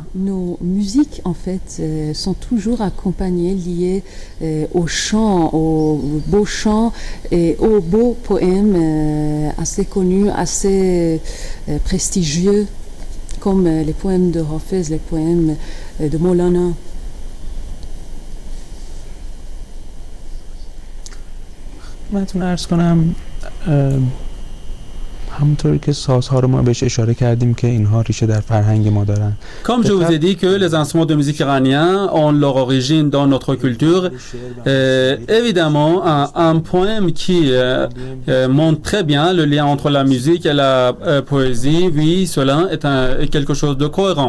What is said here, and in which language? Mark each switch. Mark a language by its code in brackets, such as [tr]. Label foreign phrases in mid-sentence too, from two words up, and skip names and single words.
[fr] Nos musiques, en fait, sont toujours accompagnées, liées au chant, aux beaux chants et aux beaux poèmes assez connus, assez prestigieux, comme les poèmes de Hafez, les poèmes de Maulana. [fa] خدمتتون عرض کنم همونطوری که سازها رو ما بهش اشاره کردیم که اینها ریشه در فرهنگ ما دارن. [fr] Comme je vous ai dit que les instruments de musique iraniens ont leur origine dans notre culture, évidemment, un poème qui montre très bien le lien entre la musique et la poésie, oui, cela est quelque chose de cohérent.